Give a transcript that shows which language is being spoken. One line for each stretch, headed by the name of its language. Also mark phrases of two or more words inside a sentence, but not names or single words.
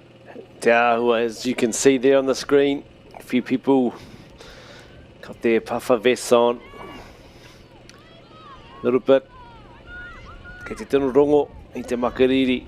Māori: Te āhua,
English: as you can see there on the screen, a few people got their puffer vests on. A little bit.
Māori: Kei te tino rongo i te makariri.